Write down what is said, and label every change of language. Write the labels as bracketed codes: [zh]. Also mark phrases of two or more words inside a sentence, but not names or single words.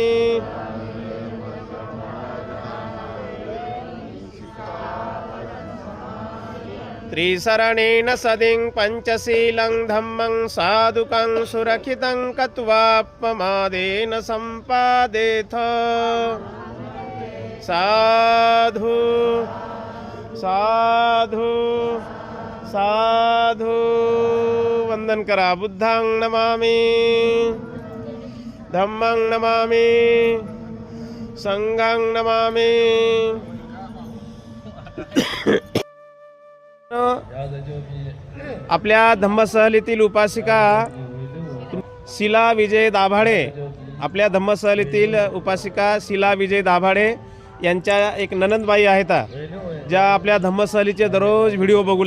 [pi] त्रिशरणेन सदिं पंचशीलं धम्मं साधुकं सुरक्षितं कत्वापमादेन सम्पादेथ साधु साधु साधु [mr] वंदन करा [pi] बुद्धं नमामि धम्मं नमामि संघं नमामि [mr] आपल्या धम्मसहलीतील उपासिका शिला विजय दाभाडे आपल्या धम्मसहलीतील उपासिका शिला विजय दाभाडे यांच्या एक ननंदबाई आहेत ज्या आपल्या धम्मसहलीचे दररोज व्हिडिओ बघू